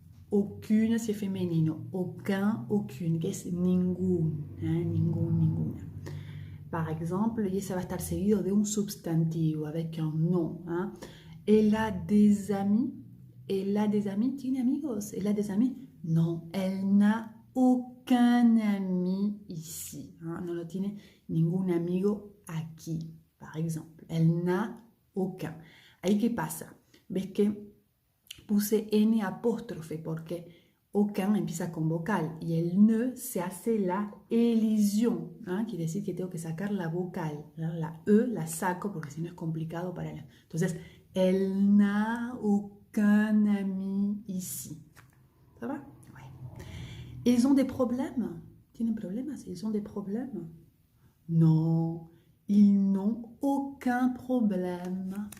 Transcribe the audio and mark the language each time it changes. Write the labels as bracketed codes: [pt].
[es] Aucune, [fr] c'est [es] femenino. Aucun, aucune, que es ningún. Hein? Ningún, ninguna. [fr] Par exemple, [es] y ça va estar seguido de un substantivo [fr] avec un nom. [es] Hein? [fr] Elle a des amis. Elle a des amis. [es] ¿Tiene amigos? [fr] Elle a des amis? Non, elle n'a aucun ami ici. Hein? [es] No lo tiene ningún amigo aquí, [fr] par exemple. Elle n'a aucun. [es] Ahí, ¿qué pasa? ¿Ves que puse N apóstrofe? Porque aucun empieza con vocal y el ne se hace la elisión. ¿Ah? Quiere decir que tengo que sacar la vocal. ¿No? La E la saco porque si no es complicado para ella. Entonces, [fr] elle n'a aucun ami ici. ¿Ça va? Ouais. Ils ont des problèmes? [es] ¿Tienen problemas? [fr] Ils ont des problèmes? Non, ils n'ont aucun problème.